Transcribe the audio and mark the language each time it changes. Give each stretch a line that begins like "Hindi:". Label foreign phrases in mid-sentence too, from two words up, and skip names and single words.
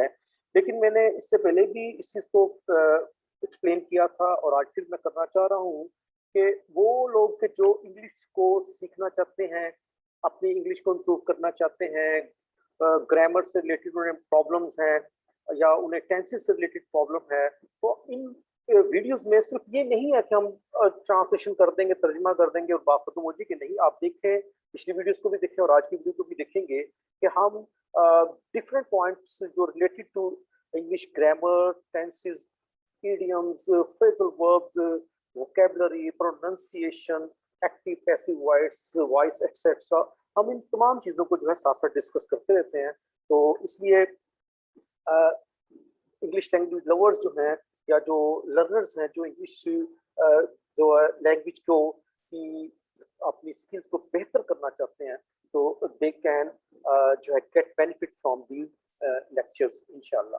Hindi: लेकिन मैंने इससे पहले भी इस चीज़ को एक्सप्लेन किया था और आज फिर मैं करना चाह रहा हूँ कि वो लोग के जो इंग्लिश को सीखना चाहते हैं, अपनी इंग्लिश को इम्प्रूव करना चाहते हैं, ग्रामर से रिलेटेड उन्हें प्रॉब्लम्स हैं या उन्हें टेंसेस से रिलेटेड प्रॉब्लम है, तो इन वीडियोस में सिर्फ ये नहीं है कि हम ट्रांसलेशन कर देंगे, तर्जुमा कर देंगे और बात खत्म हो जाएगी। नहीं, आप देखें, पिछली वीडियोस को भी देखें और आज की वीडियो को भी देखेंगे कि हम
English: different points
Hindi: जो
English: related to English grammar, tenses, idioms, phrasal verbs, vocabulary, pronunciation, active, passive voice, etc.
Hindi: हम इन तमाम चीज़ों को जो है साथ साथ डिस्कस करते रहते हैं। तो इसलिए
English: English language lovers
Hindi: जो हैं या जो लर्नर्स हैं, जो इंग्लिश जो है लैंग्वेज को की अपनी स्किल्स को बेहतर करना चाहते हैं, तो
English: they can
Hindi: जो है
English: get benefit from these lectures
Hindi: इंशाल्लाह।